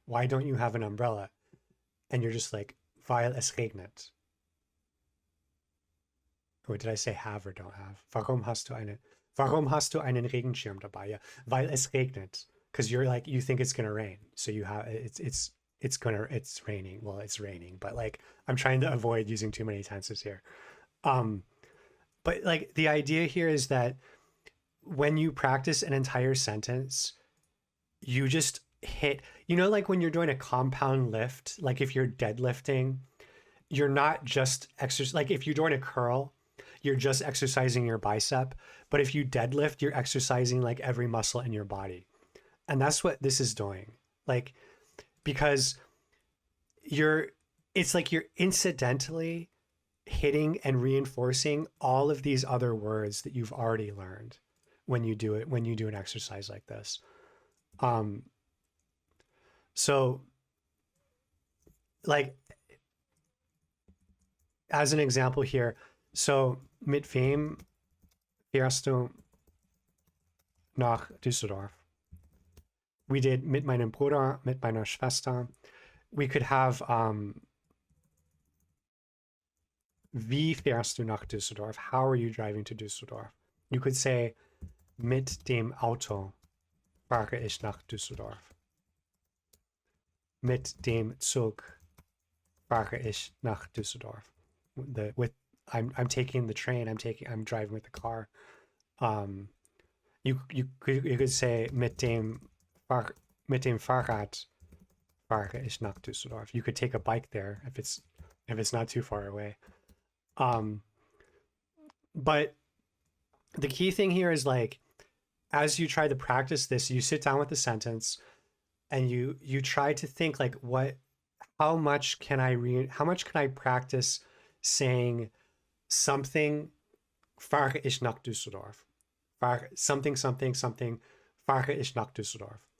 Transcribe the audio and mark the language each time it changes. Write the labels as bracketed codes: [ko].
[en] Why don't you have an umbrella? And you're just like, [de] weil es regnet. [en] Or did I say have or don't have? [de] Warum hast du einen Regenschirm dabei? Yeah, weil es regnet. [en] Because you're like, you think it's gonna rain, so you have it's raining. Well, it's raining, but like, I'm trying to avoid using too many tenses here. But like, the idea here is that when you practice an entire sentence, you just hit, you know, like when you're doing a compound lift, like if you're deadlifting, you're not just exercise. Like if you're doing a curl, you're just exercising your bicep. But if you deadlift, you're exercising like every muscle in your body. And that's what this is doing. Like, because it's like you're incidentally hitting and reinforcing all of these other words that you've already learned when you do an exercise like this. So like, as an example here, so [de] mit wem fährst du nach Düsseldorf? [en] We did [de] mit meinem Bruder, mit meiner Schwester. [en] We could have [de] wie fährst du nach Düsseldorf? [en] How are you driving to Düsseldorf? You could say [de] mit dem Auto fahre ich nach Düsseldorf. Mit dem Zug fahre ich nach Düsseldorf. [en] I'm taking the train. I'm driving with the car. You could say [de] mit dem Fahrrad fahre ich nach Düsseldorf. [en] You could take a bike there if it's not too far away. But the key thing here is, like, as you try to practice this, you sit down with the sentence and you try to think, like, how much can I practice saying something [de] fahre ich nach Düsseldorf, [en] something fahre ich nach Düsseldorf.